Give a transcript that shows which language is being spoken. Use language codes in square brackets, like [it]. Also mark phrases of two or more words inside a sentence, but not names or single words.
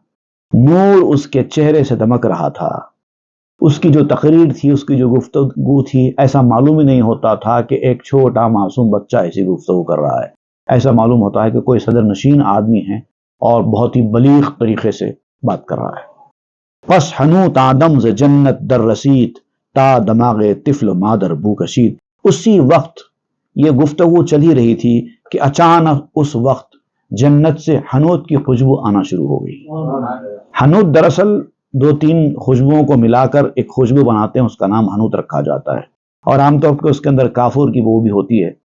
[ur] نور اس کے چہرے سے دمک رہا تھا. اس کی جو تقریر تھی، اس کی جو گفتگو تھی، ایسا معلوم ہی نہیں ہوتا تھا کہ ایک چھوٹا معصوم بچہ ایسی گفتگو کر رہا ہے. ایسا معلوم ہوتا ہے کہ کوئی صدر نشین آدمی ہے اور بہت ہی بلیغ طریقے سے بات کر رہا ہے. [fa] پس حنوت آدم ز جنت در رسید تا دماغ طفل مادر بو کشید. [ur] اسی وقت یہ گفتگو چل ہی رہی تھی کہ اچانک اس وقت جنت سے حنوت کی خوشبو آنا شروع ہو گئی. حنوت دراصل 2-3 خوشبوؤں کو ملا کر ایک خوشبو بناتے ہیں، اس کا نام حنوت رکھا جاتا ہے، اور عام طور پر اس کے اندر کافور کی بو بھی ہوتی ہے.